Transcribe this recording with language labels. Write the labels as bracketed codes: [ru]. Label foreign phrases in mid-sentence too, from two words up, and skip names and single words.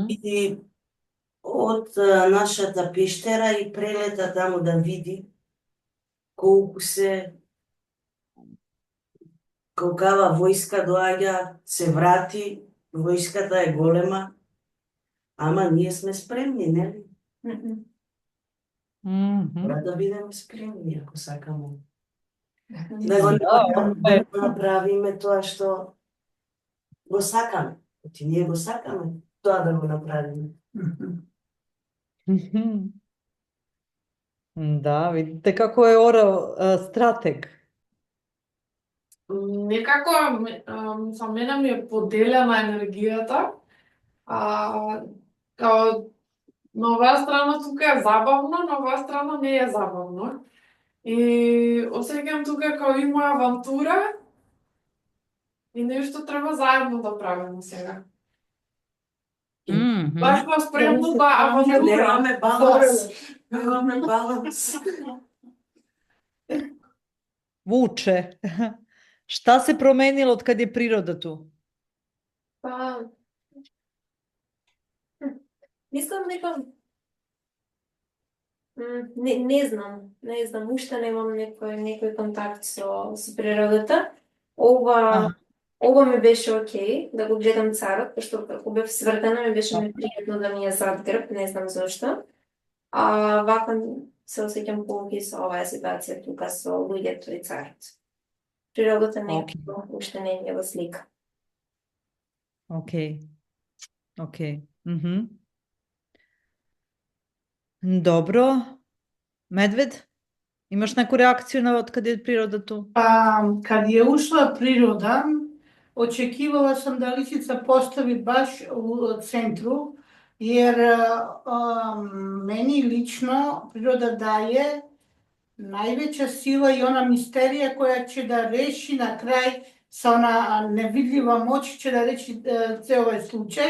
[mk] И од нашата пештера и прелета таму да види колку колкава војска доаѓа, се врати, војската е голема, ама ние сме спремни, нели? Mhm. Мора да бидеме спремни ако сакаме Да, да направиме тоа што го сакаме. Значи ние го сакаме тоа да го направиме. Mhm. [sr] Da, vidite kako je orao strateg. [mk] Некако за мене ми е поделена енергијата. Као на оваа страна тука е забавно, на оваа страна не е забавно. И осеќам тука као има авантура и нешто треба заедно да правиме сега. Mhm. Баш сме спремни да авантура. Немаме баланс. Немаме баланс. [sr] Vuče. Šta se promenilo od kad je priroda tu? [mk] Па, мислам дека не знам, уште немам некој контакт со природата. Ова ми беше окей, да го гледам царот, пошто како бев свртена ми беше непријатно да ми е зад грб, не знам зошто. Вака се осеќам поокей со оваа ситуација тука со луѓето и царот. Природата некако уште не е во слика. Ok. Ok. Mhm. [sr] Dobro. Medved? Imaš neku reakciju na od kad je priroda tu? Kad je ušla priroda, očekivala sam da Lisica postavi baš u centru, jer meni lično priroda daje najveća sila i ona misterija koja će da reši na kraj sa ona nevidljiva moć će da reši ceo ovaj slučaj.